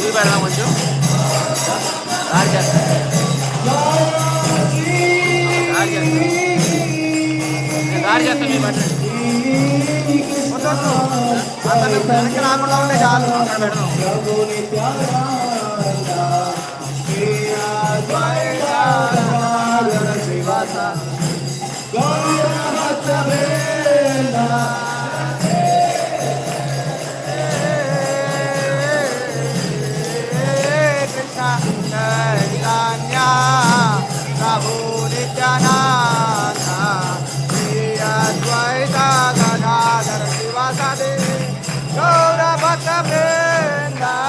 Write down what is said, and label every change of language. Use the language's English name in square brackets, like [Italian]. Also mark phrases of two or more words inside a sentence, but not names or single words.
[Telugu] కొంచెం దారి చేస్తా దారి చేస్తా మీరు పెట్టండి వెనక్కి రాకుండా ఉంటే చాలు అక్కడ పెడదాం [Sanskrit] प्रभु नित्यानंद श्री अद्वैत गदाधर श्रीवासादि गौर भक्त वृंद कृष्ण चैतन्य प्रभु नित्यानंद श्री अद्वैत गदाधर श्रीवासादि गौर भक्त वृंद